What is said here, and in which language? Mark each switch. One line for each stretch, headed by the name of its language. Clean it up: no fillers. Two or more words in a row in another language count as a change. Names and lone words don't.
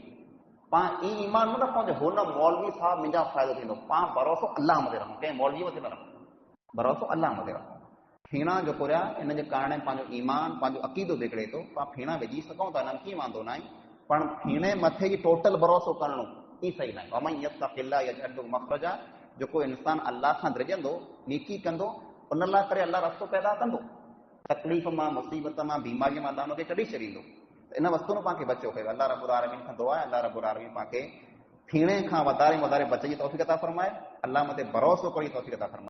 Sindhi: पाण ई ईमान न रखूं जो हुन मौलवी साहब मुंहिंजा फ़ाइदो थींदो, पाण भरोसो अल्लाह मथे रखूं, कंहिं मौलवी मथे न रखूं, भरोसो अल्लाह मथे रखूं। फीणा जेको रहिया इन जे कारण पंहिंजो ईमान, पंहिंजो अक़ीदो बिगड़े थो। पाण फीणा विझी सघूं था, हिन कीअं वांदो न आहे, पण फीणे मथे ई टोटल भरोसो करणो ई सही न आहे।
Arabic: ومن يتق الله يجعل له مخرجا,
Sindhi: जेको इंसानु अल्लाह खां डिॼंदो, नेकी कंदो, उन लाइ करे अल्लाह रस्तो पैदा कंदो। तकलीफ़ मां, मुसीबत मां, बीमारीअ मां अल्लाह हुनखे कढी छॾींदो। त इन वस्तु में पाण खे बचो कयो। अल्लाह रब्बुल आलमीन खां दुआ आहे, अल्लाह रब्बुल आलमीन पाण खे फीणे खां वधारे वधारे बचण जी तौफ़ीक़ अता फ़रमाए। अल्लाह मथे भरोसो करण जी तौफ़ीक़ अता फ़रमाए।